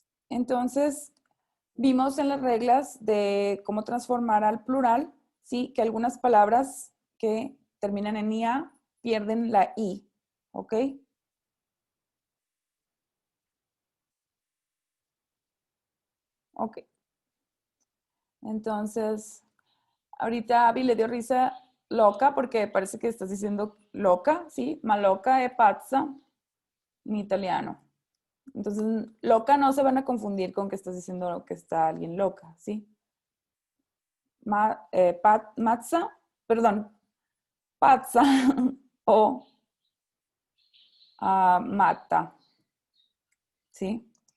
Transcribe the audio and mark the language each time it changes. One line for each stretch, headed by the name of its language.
Spanish: Entonces, vimos en las reglas de cómo transformar al plural, sí, que algunas palabras que terminan en IA pierden la I, ¿ok? Ok. Entonces, ahorita Abby le dio risa loca porque parece que estás diciendo loca, ¿sí?
Italian: Ma loca è pazza
Spanish: en italiano. Entonces, loca no se van a confundir con que estás diciendo que está alguien loca, ¿sí? Mazza, perdón, pazza o matta, ¿sí?